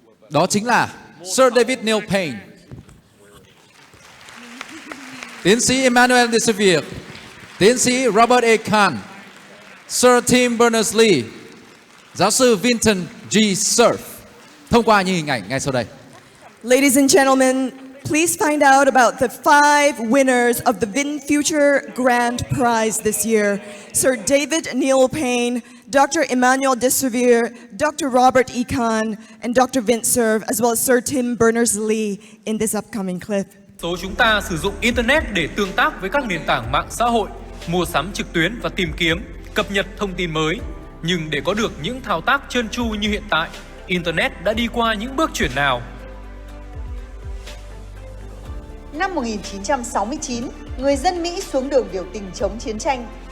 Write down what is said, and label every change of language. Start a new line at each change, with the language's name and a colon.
Vietnamese: Đó chính là Sir David Neil Payne, tiến sĩ Emmanuel de Sevier, tiến sĩ Robert A. Kahn, Sir Tim Berners-Lee, giáo sư Vincent G. Cerf. Thông qua những hình ảnh ngay sau đây.
English: Ladies and gentlemen, please find out about the 5 winners of the VinFuture Grand Prize this year. Sir David Neil Payne, Dr. Emmanuel de Sevier, Dr. Robert E. Kahn, and Dr. Vint Cerf, as well as Sir Tim Berners-Lee in this upcoming clip.
Vietnamese: Số chúng ta sử dụng Internet để tương tác với các nền tảng mạng xã hội, mua sắm trực tuyến và tìm kiếm, cập nhật thông tin mới. Nhưng để có được những thao tác trơn tru như hiện tại, Internet đã đi qua những bước chuyển nào? Năm 1969, người dân Mỹ xuống đường biểu tình chống chiến tranh.